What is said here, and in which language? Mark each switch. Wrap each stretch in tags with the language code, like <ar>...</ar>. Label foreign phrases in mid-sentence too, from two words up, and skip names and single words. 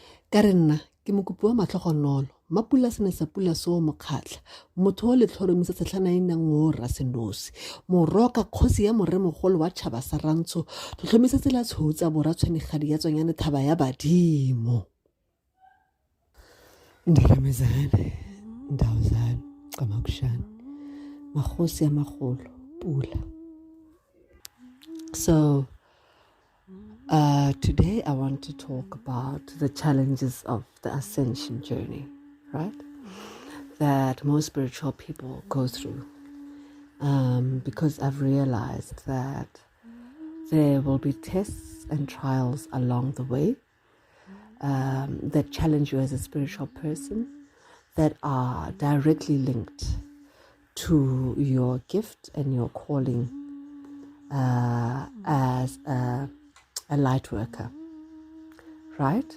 <tn>Ka re nna ke mokopi wa matlhogonolo mapula se ne sa pula se o mokgatlha motho o letlhoromisa setlhanainang o Rasenosi moroka kgosi ya moremogolo wa tšhaba sa Rantsho tlhotlhomisa tsela tshotsa bora tshwenegadi ya tsonyane thaba ya badimo Ndaramezane Ndawuzane Qamakushane</tn> <zu>Makhosi amagolo</zu> <tn>pula.</tn> <en>So today I want to talk about the challenges of the Ascension journey, right? That most spiritual people go through. Because I've realized that there will be tests and trials along the way that challenge you as a spiritual person that are directly linked to your gift and your calling as a light worker, right?</en>